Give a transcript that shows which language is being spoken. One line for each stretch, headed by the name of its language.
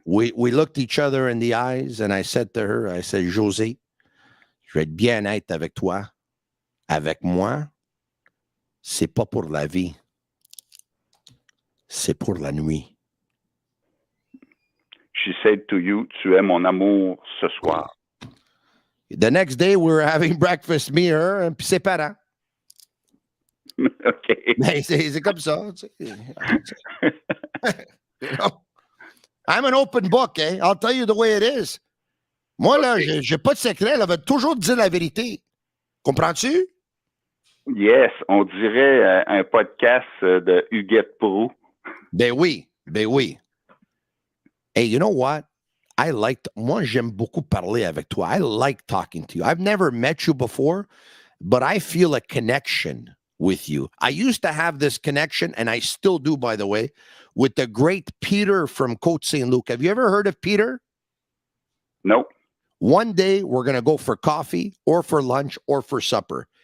English: We looked each other in the eyes, and I said to her, I said, José, je vais être bien honnête avec toi.
French: Avec moi, c'est pas pour la vie. C'est pour la nuit. She said to you, tu es mon amour ce soir.
English: The next day, we were having breakfast, me, her, and ses parents. Okay.
French: C'est comme ça. You know?
English: I'm an open book, eh? I'll tell you the way it is.
French: Moi, là, j'ai pas de secret. Elle va toujours dire la vérité. Comprends-tu? Yes, on dirait un podcast de Huguette Pro. Ben oui.
English: Hey, you know what?
French: Moi, j'aime beaucoup parler avec toi.
English: I like talking to you. I've never met you before, but I feel a connection with you. I used to have this connection, and I still do, by the way, with the great Peter from Côte Saint-Luc. Have you ever heard of Peter? Nope. One day, we're going to go for coffee or for lunch or for supper.